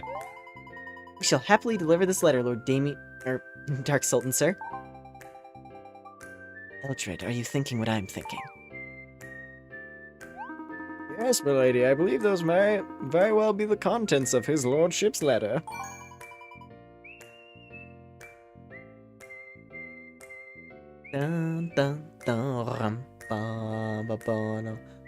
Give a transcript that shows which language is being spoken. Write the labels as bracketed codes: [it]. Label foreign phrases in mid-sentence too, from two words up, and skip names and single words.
[en] We shall happily deliver this letter, Lord Damien... Dark Sultan, sir. Eldred, are you thinking what I'm thinking? Yes, milady, I believe those may very well be the contents of his lordship's letter. Dun dun dun rum, ba ba ba no.